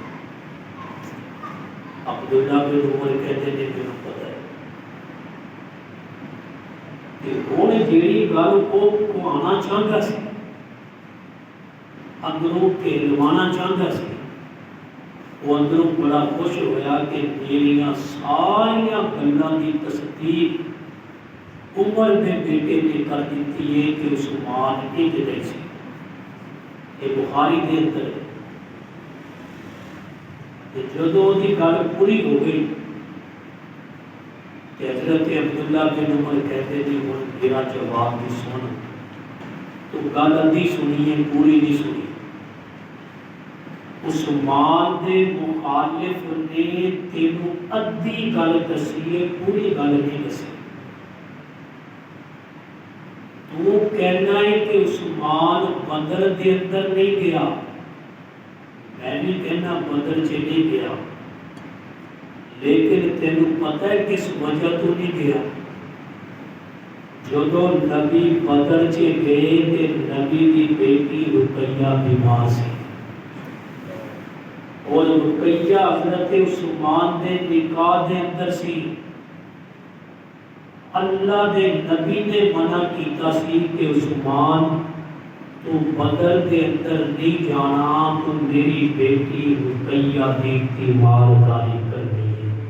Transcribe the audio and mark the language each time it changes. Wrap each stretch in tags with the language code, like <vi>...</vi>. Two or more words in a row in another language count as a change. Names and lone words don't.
<pa>عبداللہ بن عمر کہتے ہیں کہ پتہ ہے کہ ہن جیڑی گل کو آنا چاہتا سی، اندروں کہلوانا چاہتا سی، وہ اندروں بڑا خوش ہویا کہ میریاں ساریاں گلاں دی تصدیق عمر دے بیٹے نے کر دیتی ہے کہ عثمان ایک دے سی۔ یہ بخاری دے اندر ہے۔ جدو دی گل پوری ہو گئی کہ حضرت عبداللہ بن عمر کہتے تھے ہن میرا جواب بھی سن، تو گل ادھی سنی ہے، پوری نہیں سنی۔ عثمان دے مخالف نے تینوں ادھی گل دسی ہے، پوری گل نہیں دسی۔ تو کہنا ہے کہ عثمان بدر دے اندر نہیں گیا، میں بھی کہنا بدر چ نہیں گیا، لیکن تینوں پتہ ہے کس وجہ تو نہیں گیا؟ جدو نبی بدر چ گئے تے نبی دی بیٹی رقیہ بیمار سی، اور رقیہ حضرت عثمان دے نکاح دے اندر سی۔ اللہ دے نبی نے منع کیتا سی کہ عثمان تو بدر دے اندر نہیں جانا، تو میری بیٹی رقیہ دی تیمارداری کرنی ہے۔</pa>